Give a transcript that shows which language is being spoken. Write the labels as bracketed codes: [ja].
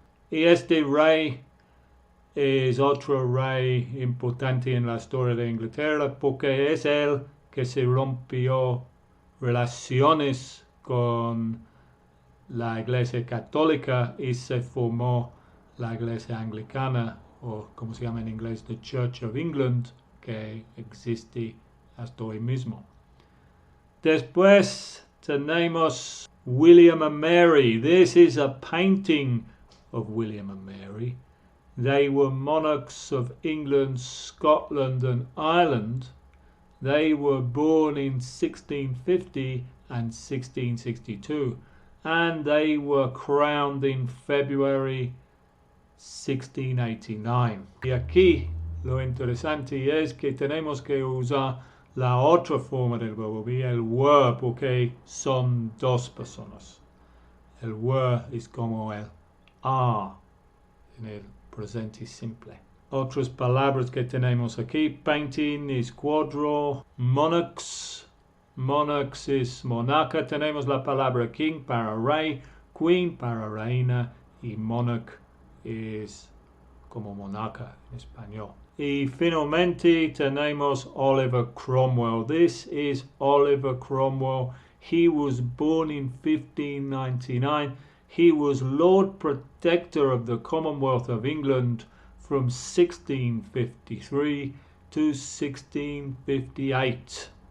[es] Y este rey es otro rey importante en la historia de Inglaterra porque es él que se rompió relaciones con la Iglesia Católica y se formó la Iglesia Anglicana, o como se llama en inglés, the Church of England, que existe hasta hoy mismo. Después tenemos William and Mary. [en] This is a painting of William and Mary. They were monarchs of England, Scotland and Ireland. They were born in 1650 and 1662, and they were crowned in February 1689. [es] Y aquí lo interesante es que tenemos que usar la otra forma del verbo be, el were, porque son dos personas. El were es como el are en el presente simple. Otras palabras que tenemos aquí, painting es cuadro, monarchs es monarca. Tenemos la palabra king para rey, queen para reina y monarch es como monarca en español. Y finalmente tenemos Oliver Cromwell. [en] This is Oliver Cromwell. He was born in 1599. He was Lord Protector of the Commonwealth of England from 1653 to 1658.